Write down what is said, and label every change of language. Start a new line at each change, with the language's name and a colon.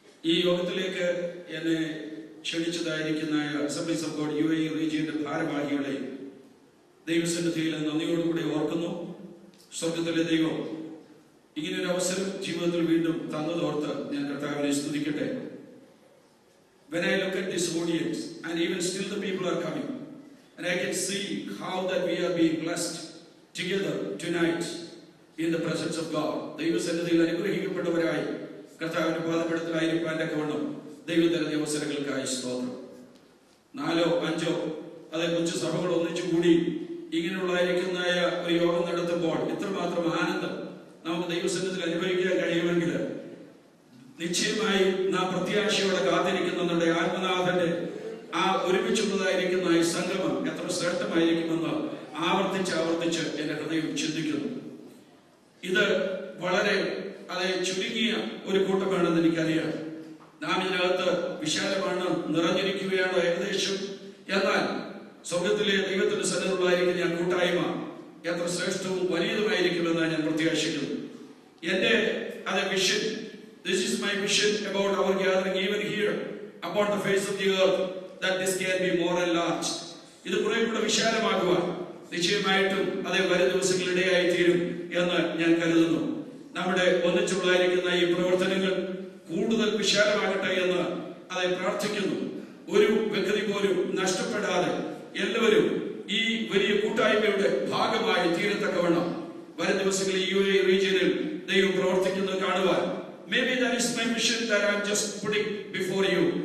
Malayalam: ഈ യോഗത്തിലേക്ക് എന്നെ ക്ഷണിച്ചതായിരിക്കുന്ന assemblies of God UAE റീജിയന്റെ ഭാരവാഹികളെ ദൈവസന്നിധിയിൽ നന്ദിയോടുകൂടി ഓർക്കുന്നു. സ്വർഗത്തിലെ ദൈവം ഇങ്ങനൊരു അവസരം ജീവിതത്തിൽ വീണ്ടും തന്നതോർത്ത് ഞാൻ കർത്താവിനെ സ്തുതിക്കട്ടെ.
English: When I look at this audience and even still the people are coming and I can see how that we are being blessed together tonight in the presence of God.
Malayalam: ദൈവസന്നിധിയിൽ അനുഗ്രഹിക്കപ്പെട്ടവരായി കർത്താവിന്റെ പാദപീഠത്തിലായിരിക്കാൻ കവണ്ണം ദൈവം തരുന്ന അവസരങ്ങൾക്കായി സ്തോത്രം. 4-5 കൊച്ചു സഭകൾ ഒന്നിച്ചുകൂടി ഇങ്ങനെയുള്ളതായിരിക്കുന്ന ഒരു യോഗം നടത്തുമ്പോൾ ഇത്രമാത്രം ആനന്ദം നമുക്ക് ദൈവസന്നിധിയിൽ അനുഭവിക്കാൻ കഴിയുമെങ്കിൽ നിശ്ചയമായും നാം പ്രത്യാശയോടെ കാത്തിരിക്കുന്ന നമ്മുടെ ആത്മനാഥന്റെ ആ ഒരുമിച്ചുള്ളതായിരിക്കുന്ന ഈ സംഗമം എത്ര ശ്രേഷ്ഠമായിരിക്കുമെന്ന് ആവർത്തിച്ച് എന്റെ ഹൃദയം ചിന്തിക്കുന്നു. ഇത് വളരെ ചുരുങ്ങിയ ഒരു കൂട്ടമാണെന്ന് എനിക്കറിയാം. നാം ഇതിനകത്ത് വിശാലമാണ്, നിറഞ്ഞിരിക്കുകയാണ് ഏകദേശം. എന്നാൽ സ്വർഗത്തിലെ ദൈവത്തിന്റെ സന്നിധിയിലായിരിക്കുന്ന ഞാൻ കൂട്ടായ്മ എത്ര ശ്രേഷ്ഠവും വലിയതുമായിരിക്കുമെന്ന് ഞാൻ പ്രത്യാശിക്കുന്നു. എന്റെ vision,
English: this is my vision about our gathering even here upon the face of the earth, that this can be more enlarged.
Malayalam: ഇത് കുറെ കൂടെ വിശാലമാകുവാൻ നിശ്ചയമായിട്ടും വരും ദിവസങ്ങളിടയായി തീരും എന്ന് ഞാൻ കരുതുന്നു. നമ്മുടെ ഒന്നിച്ചുള്ളതായിരിക്കുന്ന ഈ പ്രവർത്തനങ്ങൾ കൂടുതൽ വിശാലമാകട്ടെ എന്ന് പ്രാർത്ഥിക്കുന്നു. ഒരു വ്യക്തി പോലും നഷ്ടപ്പെടാതെ എല്ലാവരും ഈ വലിയ കൂട്ടായ്മയുടെ ഭാഗമായി തീരത്തക്കവണ്ണം വരും ദിവസങ്ങളിൽ UAE റീജിയനിൽ ദൈവം പ്രവർത്തിക്കുന്നത് കാണുവാൻ
English: maybe that is my mission that I am just putting before you.